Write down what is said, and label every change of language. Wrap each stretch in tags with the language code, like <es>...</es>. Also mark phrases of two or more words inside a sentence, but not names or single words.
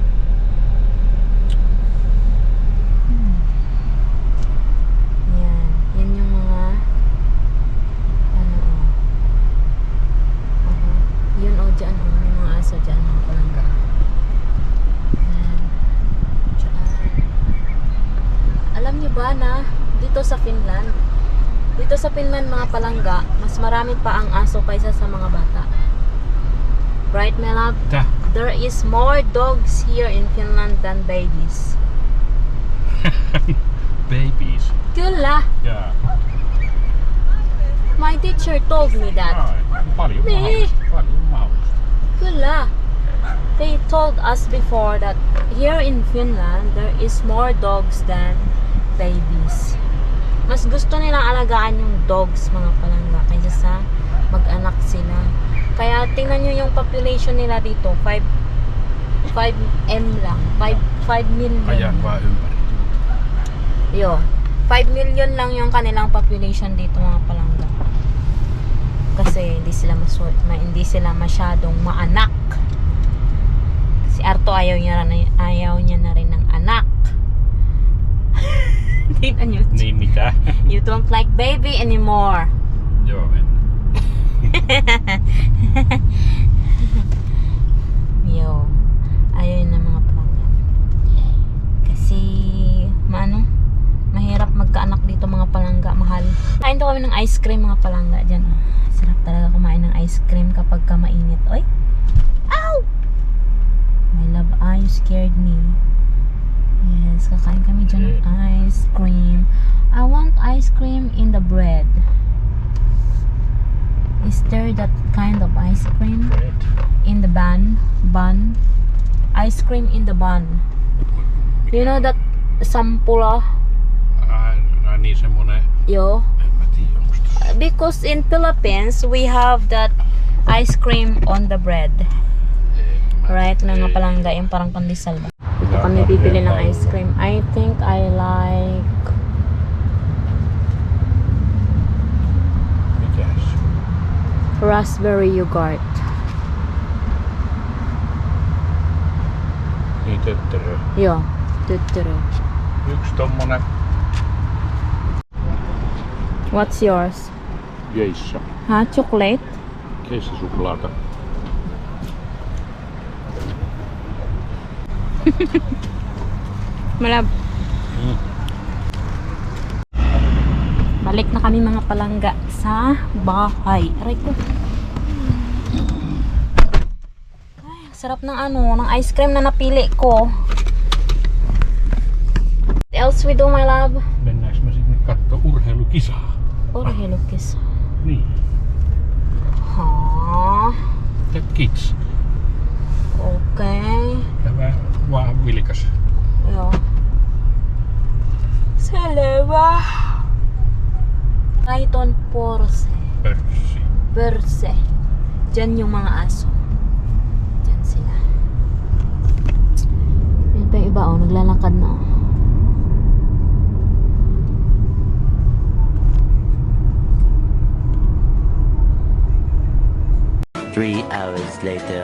<tl>Yan yung mga yun dyan, may mga aso dyan, mga palangga. Alam niyo ba na dito sa Finland mga palangga, mas marami pa ang aso kaysa sa mga bata.</tl> <en>Right, my love? Yeah. There is more dogs here in Finland than babies. Babies.</en> <fi>Kyllä.</fi> <en>Yeah. My teacher told me that.</en> <fi>Paljon Niin. mahdollista. Kyllä.</fi> <en>They told us before that here in Finland, there is more dogs than babies.</en> <tl>Mas gusto nilang alagaan yung dogs, mga palangga, kaysa sa mag-anak sila. Kaya tingnan nyo yung population nila dito, 5 million.</tl> <fi>Ajan vaan ympäri. Joo.</fi> <tl>5 million lang yung kanilang population dito mga palangga. Kasi hindi sila masyadong maanak. Si Arto ayaw niya na rin ng anak. Tingnan nyo.</tl> <fi>Niin mitä?</fi> <en>You don't like baby anymore.</en> <fi>Joo, en. Yo.</fi> <tl>Ayaw na mga palangga. Kasi mahirap magkaanak dito mga palangga. Mahal. Kain to kami ng</tl> <en>ice cream</en> <tl>mga palangga dyan. Sarap talaga kumain ng</tl> <en>ice cream</en> <tl>kapag mainit. Oy!</tl> <en>Ow! My love, you scared me. Yes,</en> <tl>kakain kami dyan ng</tl> <en>ice cream. I want ice cream in the bread. Is there that kind of ice cream? Bread. In the bun? Ice cream in the bun. Do you know that sampula?</en> <fi>Ai niin semmonen, Yo. en mä tiedä onko tossa.</fi> <en>Because in Philippines, we have that ice cream on the bread. Right?</en> <tl>Mga palangga, yung parang pandesal ba? Dito kami bibili ng</tl> <en>ice cream. I think I like</en> <fi>Mikäs?</fi> <en>raspberry yogurt.</en> <fi>Niin töttörö. Yo. Tuturo. Yksi tommonen</fi> <en>What's yours? Geisha. Ha? Chocolate?</en> <fi>Keissasuklaata. Malab.</fi> <tl>Balik na kami mga palangga sa bahay. Aray ko. Ay, sarap ng ng</tl> <en>ice cream</en> <tl>na napili ko.</tl> <en>What else we do, my love?</en> <fi>Mennäänkö me sinne kattoo urheilukisaa? Urheilukis. Niin. Ha.</fi> <en>The kids. Okay.</en> <fi>Tämä vaan vilkas. Joo. Selvä. Raiton Porse. Pörssi. Perse.</fi> <tl>Diyan yung mga aso. Diyan sila. Yun pa yung iba, naglalakad na.</tl> <en>3 hours later.</en>